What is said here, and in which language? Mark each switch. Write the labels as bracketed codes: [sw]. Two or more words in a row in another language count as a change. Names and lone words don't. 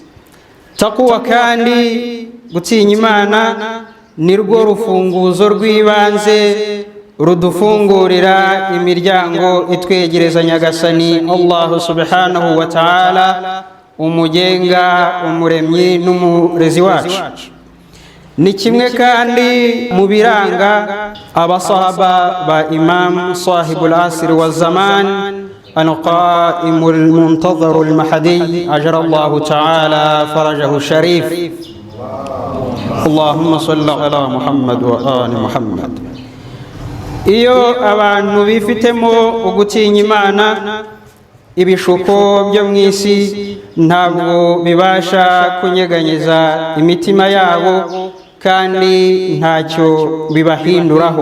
[rw] Taqwa kandi gutinya Imana ni rwo rufunguzo rw'ibanze rudufungurira imiryango itwegereza Nyagasani Allah [ar] سبحانه وتعالى, [rw] umugenga, umuremyi n'umurezi wacu. Ni kimwe kandi mu biranga abasahaba ba Imam [ar] صاحب العصر والزمان القائم المنتظر المهدي أجر الله تعالى فرجه الشريف. اللهم صل على محمد وآل محمد. [rw] Iyo abantu bifitemo ugutinya Imana, ibishuko byo mu isi ntabwo bibasha kunyeganyeza imitima yabo kandi ntacyo bibahinduraho.